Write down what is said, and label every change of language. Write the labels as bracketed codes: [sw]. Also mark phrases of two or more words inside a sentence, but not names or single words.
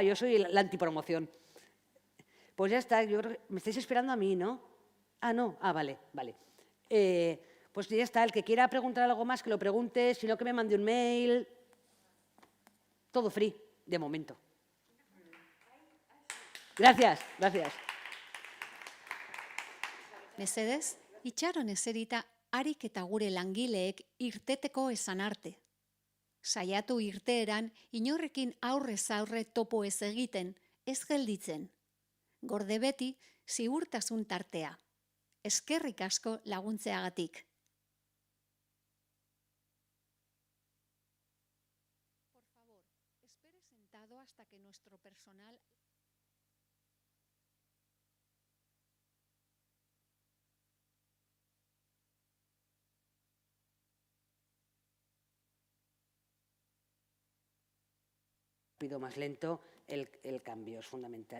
[es] Yo soy la antipromoción. Pues ya está, yo creo que me estáis esperando a mí, ¿no? Ah, no, vale. Pues ya está, el que quiera preguntar algo más que lo pregunte, si no que me mande un mail. Todo free, de momento. Gracias. [eu] Mesedez, itxaron eserita harik eta gure langileek irteteko esan arte. Saiatu irteeran inorrekin aurrez aurre topo ez egiten, ez gelditzen. Gorde beti ziurtasun tartea. Eskerrik asko laguntzeagatik. [es] Por favor, espere sentado hasta que nuestro personal... Rápido, más lento, el cambio es fundamental.